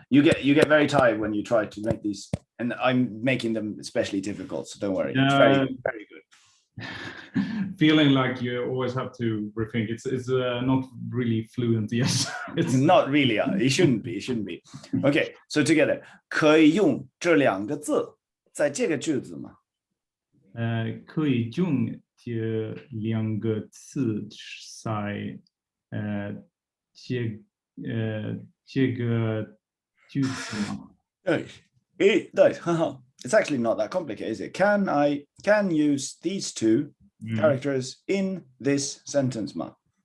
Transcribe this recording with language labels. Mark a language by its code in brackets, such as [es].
[en] You get very tired when you try to make these, and I'm making them especially difficult. So don't worry. It's very, very good. Feeling like you always have to rethink. It's not really fluent yet. It's not really. It shouldn't be. It shouldn't be. Okay. So together, [zh] 可以用这两个字在这个句子吗？可以用这两个字在这个句子吗？对，很好。 [en] It's actually not that complicated, is it? Can I use these two characters in this sentence 吗？